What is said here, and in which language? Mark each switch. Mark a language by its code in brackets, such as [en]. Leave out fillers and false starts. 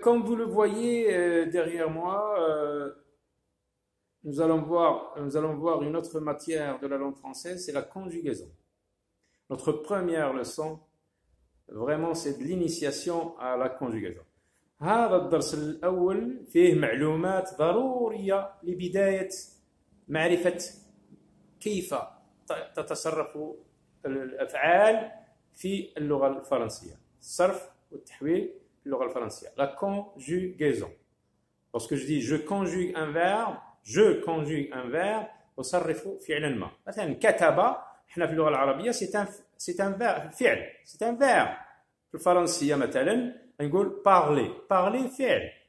[fr] Comme vous le voyez derrière moi, nous allons voir une autre matière de la langue française, c'est la conjugaison. Notre première leçon, vraiment, c'est de l'initiation à la conjugaison. [ar] هذا الدرس الأول فيه معلومات ضرورية لبداية معرفة كيف تتصرف الأفعال في اللغة الفرنسية. الصرف والتحويل في اللغة الفرنسية. [fr] La conjugaison. Lorsque je dis je conjugue un verbe, [ar] أصرف فعلا ما. مثلا كتب احنا في اللغة العربية [fr] c'est un verbe [ar] فعل. [fr] C'est un verbe. [ar] في الفرنسية مثلا نقول parler فعل.